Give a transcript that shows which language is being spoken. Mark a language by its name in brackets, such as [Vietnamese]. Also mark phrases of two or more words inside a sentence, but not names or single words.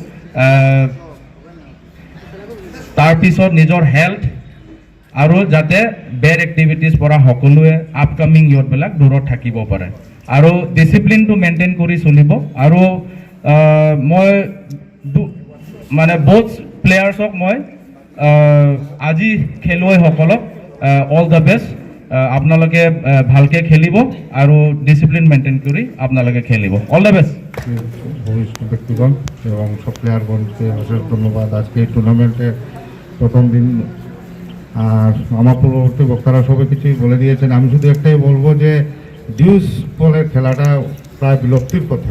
[Assamese] তাৰপিছত নিজৰ হেল্থ, আৰু যাতে [English] bad activities [Assamese] পৰা সকলোৱে [English] upcoming youth [Assamese] দূৰত থাকিব পাৰে আৰু ডিচিপ্লিনটো মেইনটেইন কৰি চলিব। আৰু মই মানে বহুত প্লেয়াৰ্ছক মই আজি খেলুৱৈসকলক [English] all the best [Assamese] আপোনালোকে ভালকে খেলিব আৰু [English] discipline maintain [Assamese] কৰি আপোনালোকে খেলিব। [English] all the best. [Bangla] ভবিষ্যৎ ব্যক্তিগণ এবং সব প্লেয়ারগণকে অশেষ ধন্যবাদ। আজকে এই টুর্নামেন্টের প্রথম দিন, আর আমার পূর্ববর্তী বক্তারা সবাই কিছুই বলে দিয়েছেন। আমি শুধু একটাই বলবো যে ডিউস বলের খেলাটা প্রায় বিলুপ্তির পথে।